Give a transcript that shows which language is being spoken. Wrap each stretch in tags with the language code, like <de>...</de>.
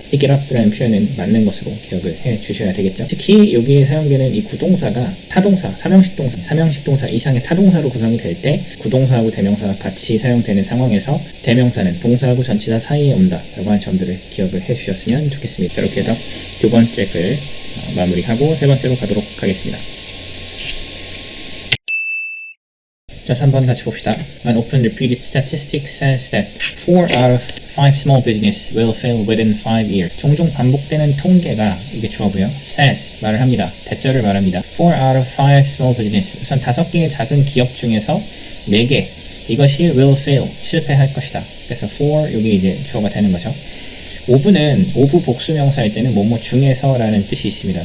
<ko>pick it up 이라는 표현은 맞는 것으로 기억을 해주셔야 되겠죠. 특히 여기에 사용되는 이 구동사가 타동사, 삼형식 동사 이상의 타동사로 구성이 될 때 구동사하고 대명사가 같이 사용되는 상황에서 대명사는 동사하고 전치사 사이에 온다 라고 하는 점들을 기억을 해주셨으면 좋겠습니다. 이렇게 해서 두 번째 글 마무리하고 세 번째로 가도록 하겠습니다. 자, 3번 같이 봅시다.</ko> <en>An open repeated statistic says that 4 out of 5 small business will fail within 5 years.</en> <ko>종종 반복되는 통계가, 이게 주어고요. says, 말을 합니다. 대절을 말합니다.</ko> <en>4 out of 5 small business.</en> <ko>우선 5개의 작은 기업 중에서 4개. 이것이</ko> <en>will fail,</en> <ko>실패할 것이다. 그래서 4, 여기 이제 주어가 되는 거죠. 오브는 오브 복수명사일 때는 뭐뭐 중에서라는 뜻이 있습니다.</ko>